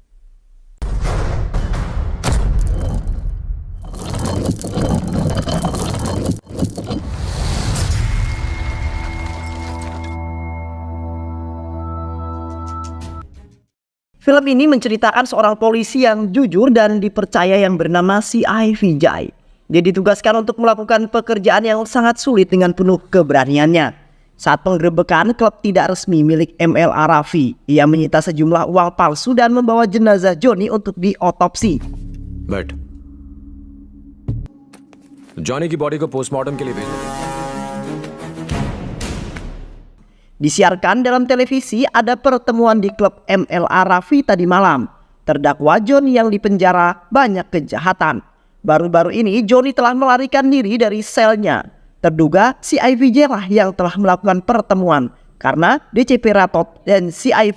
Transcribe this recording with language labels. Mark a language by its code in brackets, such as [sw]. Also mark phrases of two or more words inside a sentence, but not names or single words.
[id] Film ini menceritakan seorang polisi yang jujur dan dipercaya yang bernama C.I. Vijay. Dia ditugaskan untuk melakukan pekerjaan yang sangat sulit dengan penuh keberaniannya. Saat penggerebekan klub tidak resmi milik ML Arafi, ia menyita sejumlah uang palsu dan membawa jenazah Johnny untuk diotopsi. [hi] बट जॉनी की बॉडी को पोस्टमार्टम के लिए भेज दें। [id] Disiarkan dalam televisi ada pertemuan di klub ML Arafi tadi malam. Terdakwa Johnny yang dipenjara banyak kejahatan. Baru-baru ini Johnny telah melarikan diri dari selnya. Terduga C.I. Vijay lah yang telah melakukan pertemuan karena DCP Ratot dan C.I.